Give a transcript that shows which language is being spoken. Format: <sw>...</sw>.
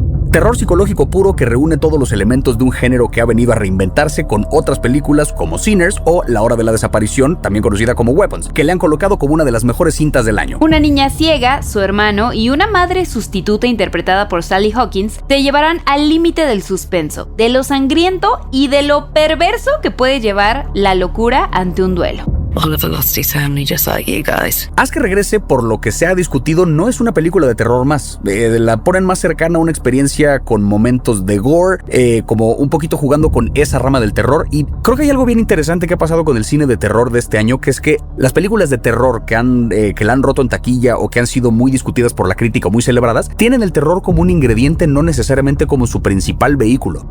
<es>Terror psicológico puro que reúne todos los elementos de un género que ha venido a reinventarse con otras películas como Sinners o La Hora de la Desaparición, también conocida como Weapons, que le han colocado como una de las mejores cintas del año. Una niña ciega, su hermano y una madre sustituta interpretada por Sally Hawkins te llevarán al límite del suspenso, de lo sangriento y de lo perverso que puede llevar la locura ante un duelo.</es> <en>Oliver lost his family just like you guys.</en> <es>Haz que regrese, por lo que se ha discutido, no es una película de terror más. La ponen más cercana a una experiencia con momentos de gore, como un poquito jugando con esa rama del terror. Y creo que hay algo bien interesante que ha pasado con el cine de terror de este año, que es que las películas de terror que la han roto en taquilla o que han sido muy discutidas por la crítica o muy celebradas, tienen el terror como un ingrediente, no necesariamente como su principal vehículo.</es>